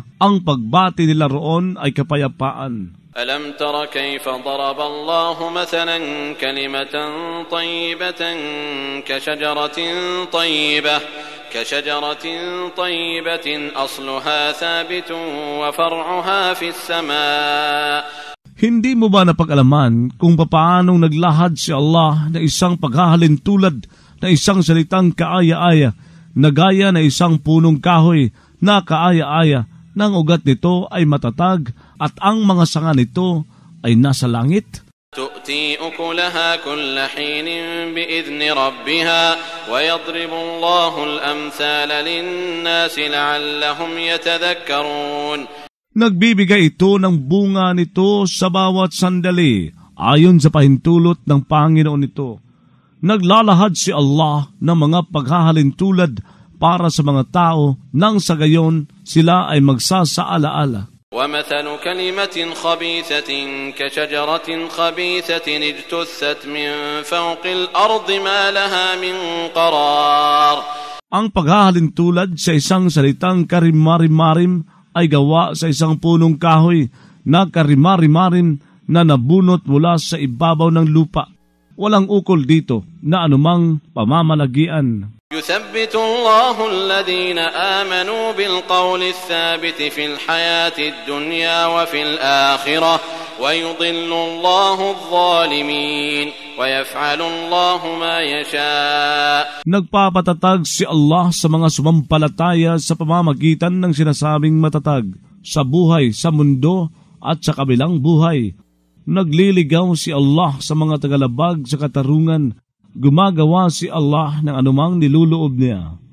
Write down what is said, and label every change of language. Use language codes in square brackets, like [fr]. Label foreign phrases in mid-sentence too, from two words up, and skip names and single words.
[tl] Ang pagbati nila roon ay kapayapaan. [ar] ألم تر كيف ضرب الله مثلا كلمة طيبة كشجرة طيبة أصلها ثابت وفرعها في السماء. [tl] Hindi mo ba napag-alaman kung papaanong naglahad si Allah na isang paghahalintulad na isang salitang kaaya-aya na gaya na isang punong kahoy na kaaya-aya ng ugat nito ay matatag at ang mga sanga nito ay nasa langit? [ar] تؤتي أكلها كل حين بإذن ربها ويضرب الله الأمثال للناس لعلهم يتذكرون. [tl] Nagbibigay ito ng bunga nito sa bawat sandali ayon sa pahintulot ng Panginoon nito. Naglalahad si Allah ng mga paghahalintulad para sa mga tao nang sa gayon sila ay magsasaalaala. [ar] ومثل كلمة خبيثة كشجرة خبيثة اجتثت من فوق الأرض ما لها من قرار. [tl] Ang paghahalintulad sa isang salitang karimari-marim ay gawa sa isang punong kahoy na karimari-marim na nabunot mula sa ibabaw ng lupa. Walang ukol dito na anumang pamamalagian. [ar] يثبت الله الذين آمنوا بالقول الثابت في الحياة الدنيا وفي الآخرة ويضل الله الظالمين ويفعل الله ما يشاء. [tl] Nagpapatatag si Allah sa mga sumampalataya sa pamamagitan ng sinasabing matatag sa buhay, sa mundo at sa kabilang buhay. Nagliligaw si Allah sa mga tagalabag sa katarungan. Gumagawa si Allah ng anumang niluloob niya.